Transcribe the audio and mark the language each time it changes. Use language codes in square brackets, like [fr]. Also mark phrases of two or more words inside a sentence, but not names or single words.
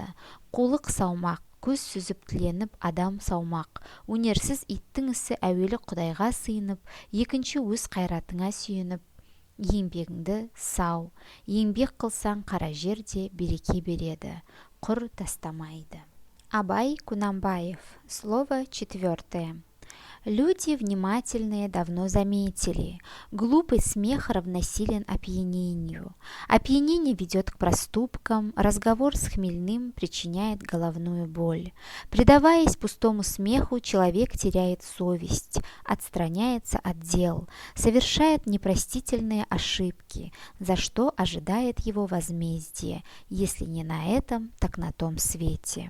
[kk] Қолық саумақ, көз сүзіп тіленіп адам саумақ. Өнерсіз иттің ісі әуелі Құдайға сыйынып, екінші өз қайратыңа сүйеніп, еңбегіңді сау. Еңбек қылсаң қара жерде береке береді, құр тастамайды. Абай Құнанбаев. [ru] Слово 4. Люди внимательные давно заметили, глупый смех равносилен опьянению. Опьянение ведет к проступкам, разговор с хмельным причиняет головную боль. Предаваясь пустому смеху, человек теряет совесть, отстраняется от дел, совершает непростительные ошибки, за что ожидает его возмездие, если не на этом, так на том свете.